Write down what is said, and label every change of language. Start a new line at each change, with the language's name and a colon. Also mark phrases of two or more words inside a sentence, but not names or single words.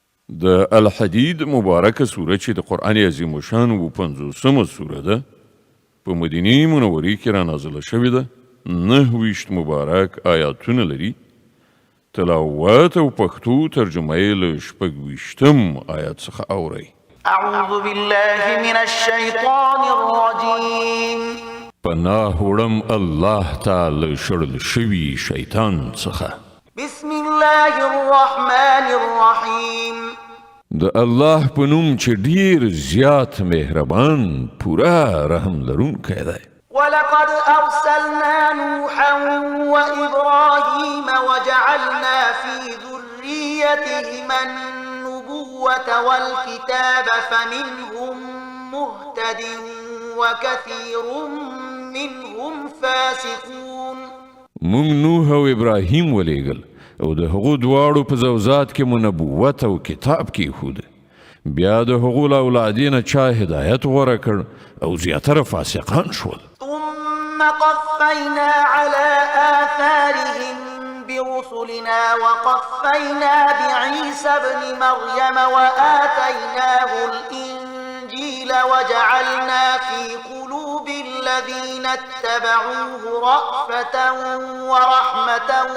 Pashto: د الحدید مبارکه سوره چې د قرآن عظیم الشان 50مه سوره ده په مدینه منورې کې را نازله شوې ده. 29 مبارک آیاتونه لري. تلاوت او پښتو ترجمه یې له 26 آیات څخه اورئ.
Arabic: اعوذ بالله من الشیطان الرجیم.
Pashto: پناه وړم الله تعالی شړل شوي شیطان څخه.
Arabic: بسم الله الرحمن الرحیم.
Pashto: د الله په نوم چې ډیر زیات مهربان پورا رحم لرونکی دی.
Arabic: ولقد أرسلنا نوحا وإبراهيم وجعلنا في ذريتهما النبوة والكتاب فمنهم مهتد وكثير منهم فاسقون.
Pashto: مونږ نوح او ابراهیم ولیږل او د هغو دواړو په زوزات کې مو نبوت او کتاب کېښود. بیا د هغو له اولادې نه چا هدایت غوره کړ او زیاتره فاسقان شول.
Arabic: ثم قفينا على آثارهم برسلنا وقفينا بعيسى ابن مريم وآتيناه الإنجيل وجعلنا في قلوب الذين اتبعوه رأفة ورحمة